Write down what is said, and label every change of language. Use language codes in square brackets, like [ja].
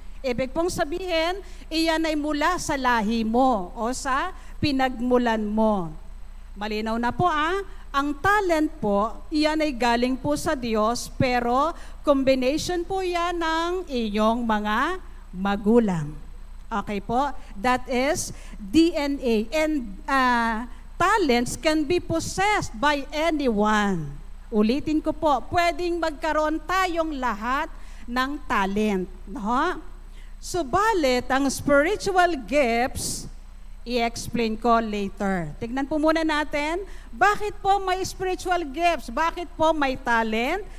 [tl] Ibig pong sabihin, iyan ay mula sa lahi mo o sa pinagmulan mo. Malinaw na po ang talent po, iyan ay galing po sa Diyos, pero combination po yan ng iyong mga magulang. [en] Okay po? That is DNA. And talents can be possessed by anyone. [tl] Ulitin ko po, pwedeng magkaroon tayong lahat ng talent. No? Subalit, ang spiritual gifts, i-explain ko later. Tignan po muna natin, bakit po may spiritual gifts? Bakit po may talent?